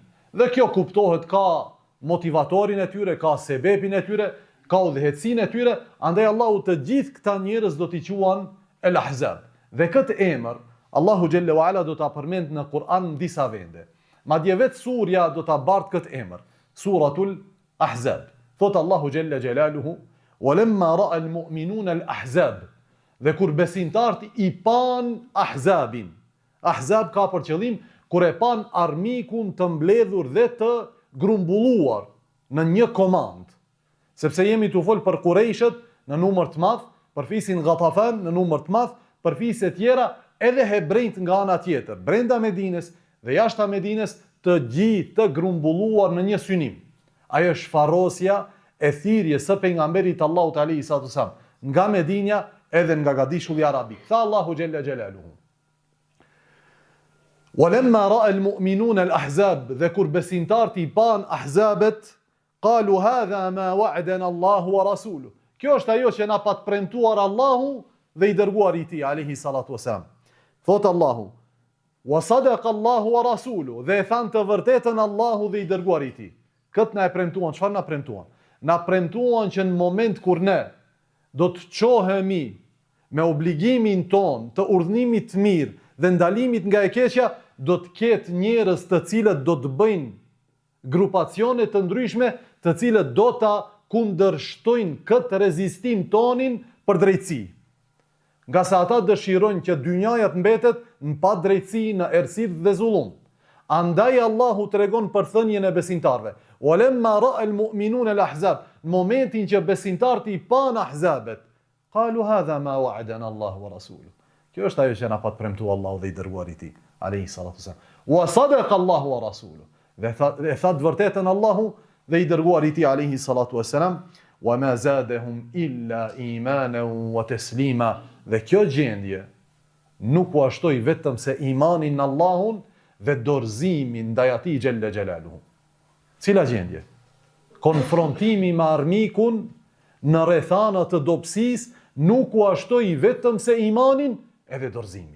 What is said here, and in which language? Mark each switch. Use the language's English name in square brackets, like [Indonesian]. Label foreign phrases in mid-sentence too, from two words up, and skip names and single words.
[Albanian] Dhe kjo kuptohet ka motivatorin e tyre, ka sebepin e tyre, ka udhëhecin e tyre, andaj Allahu të gjithë këta njerëz do t'i quan El Ahzab. Dhe këtë emër, Allahu [Arabic] جل وعلا [Albanian] do t'a përmend në Kur'an në disa vende. Madje vetë surja do t'a bart këtë emër, Suratul Ahzab. Thot Allahu [Arabic] جل جلاله, "ولما رأى المؤمنون الأحزاب." [Albanian] Dhe kur besimtarët I pan Ahzabin. Ahzab ka për qëllim kur e pan armikun të mbledhur dhe të grumbulluar në një komand. Sepse jemi të fol për Qurayshët në numër të madh, për fisin Ghatafan në numër të madh, për fisë tjera, edhe hebrejt nga ana tjetër, brenda Medinës dhe jashta Medinës, të gjithë të grumbulluar në një synim. Ajo është farosja e thirrjes së pejgamberit Allahut [Arabic] عليه الصلاة والسلام [Albanian] nga Medinja edhe nga gadishulli arabik. Tha Allahu [Arabic] جل جلاله. ولما رأى المؤمنون الأحزاب, [Albanian] dhe kur besimtarët I pan ahzabet, [Arabic] قالوا هذا ما وعدنا الله ورسوله. [Albanian] Kjo është ajo që na pat premtuar Allahu dhe I dërguari I tij [Arabic] عليه الصلاة والسلام. [Albanian] Thot Allahu, [Arabic] وصدق الله ورسوله, [Albanian] dhe than të vërtetën Allahu dhe I dërguari I tij. Kët na e premtuan, çfarë na premtuan? Na premtuan që në moment kur ne do të çohemi me obligimin ton të urdhënimit të mirë dhe ndalimit nga e keqja, do të ketë njerëz të cilët do të bëjnë grupacione të ndryshme, të cilët do ta kundërshtojnë këtë rezistim tonin për drejtësi. Nga sa ata dëshirojnë që dynjaja të mbetet në padrejtësi, në errësi dhe zullum. Andaj Allahu tregon për thënien e besimtarve. [Arabic] ولما رأى المؤمنون الأحزاب, [Albanian] në momentin që besimtarët i pan ahzabet, [Arabic] قالوا هذا ما وعدنا الله ورسوله. [Albanian] Kjo është ajo që na pat premtuar Allahu dhe i dërguari i tij, [Arabic] عليه الصلاة والسلام. وصدق الله ورسوله. [Albanian] Dhe tha të vërtetën Allahu dhe i dërguari i tij, [Arabic] عليه الصلاة والسلام. وما زادهم إلا إيمانا وتسليما. [Albanian] Dhe kjo gjendje nuk u ashtoi vetëm se imanin në Allahun dhe dorëzimin ndaj atij [Arabic] جل جلاله. [Albanian] Cila gjendje? Konfrontimi me armikun në rrethana të dobësisë nuk u ashtoi vetëm se imanin edhe dorëzimin.